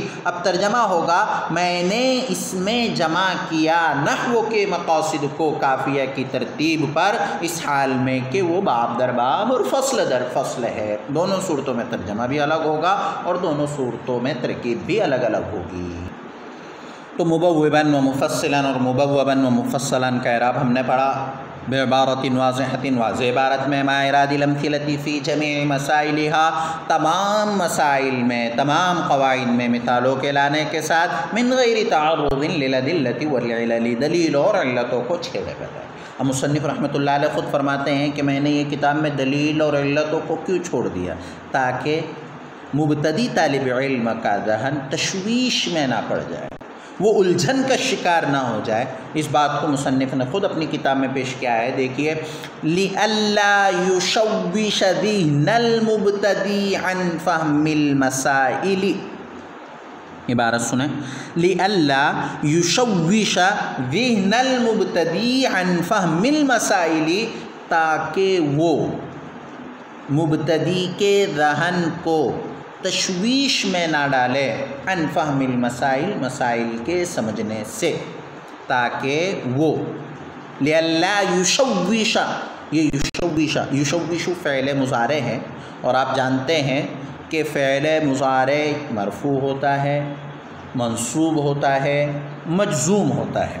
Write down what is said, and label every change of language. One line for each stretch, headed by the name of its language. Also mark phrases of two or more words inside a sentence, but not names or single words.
Urdu: اب ترجمہ ہوگا، میں نے اس میں جمع کیا نحو کے مقاصد کو کافیہ کی ترتیب پر اس حال میں کہ وہ باب در باب اور فصل در فصل ہے. دونوں صورتوں میں ترجمہ بھی الگ ہوگا اور دونوں صورتوں میں ترکیب بھی الگ الگ ہوگی. तो
Arabic: مبوِّبًا و مفصِّلًا
Urdu: और
Arabic: مبوَّبًا و مفصَّلًا
Urdu: کا اعراب ہم نے پڑھا.
Arabic: بعبارةٍ واضحةٍ
Urdu: واضح عبارت میں
Arabic: مع إيراد الأمثلة في جميع مسائلها,
Urdu: تمام مسائل میں تمام قواعد میں مثالوں کے لانے کے ساتھ
Arabic: من غير تعرضٍ للأدلة والعلل,
Urdu: دلیل اور علتوں کو چھیڑے بغیر. اب مصنف
Arabic: رحمة الله عليه
Urdu: خود فرماتے ہیں کہ میں نے یہ کتاب میں دلیل اور علتوں کو کیوں چھوڑ دیا، تاکہ مبتدی طالب علم کا ذہن تشویش میں نہ پڑ جائے، وہ الجھن کا شکار نہ ہو جائے. اس بات کو مصنف نے خود اپنی کتاب میں پیش کیا ہے۔ دیکھیے,
Arabic: لئلا يشوش ذهن المبتدي عن فهم المسائل,
Urdu: عبارت سنے,
Arabic: لئلا يشوش ذهن المبتدي عن فهم المسائل,
Urdu: تاکہ وہ مبتدی کے ذہن کو تشویش میں نہ ڈالے,
Arabic: عن فهم المسائل,
Urdu: مسائل کے سمجھنے سے، تاکہ وہ
Arabic: لئلا يشوشَ,
Urdu: یہ یشوش، یشوش فعل مضارع ہے اور آپ جانتے ہیں کہ فعل مضارع مرفوع ہوتا ہے، منصوب ہوتا ہے، مجزوم ہوتا ہے.